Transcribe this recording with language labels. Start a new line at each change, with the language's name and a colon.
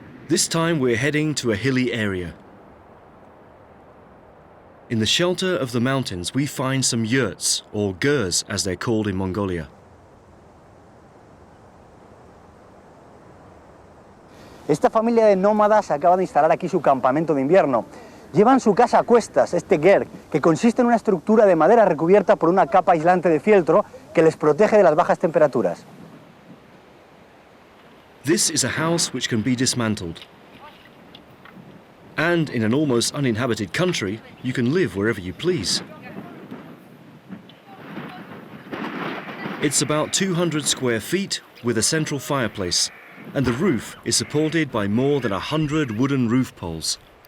English: This time we're heading to a hilly area. In the shelter of the mountains, we find some yurts, or gers as they're called in Mongolia.
Spanish: Esta familia de nómadas acaba de instalar aquí su campamento de invierno. Llevan su casa a cuestas, este ger, que consiste en una estructura de madera recubierta por una capa aislante de fieltro que les protege de las bajas temperaturas.
English: This is a house which can be dismantled. And in an almost uninhabited country, you can live wherever you please. It's about 200 square feet with a central fireplace, and the roof is supported by more than 100 wooden roof poles.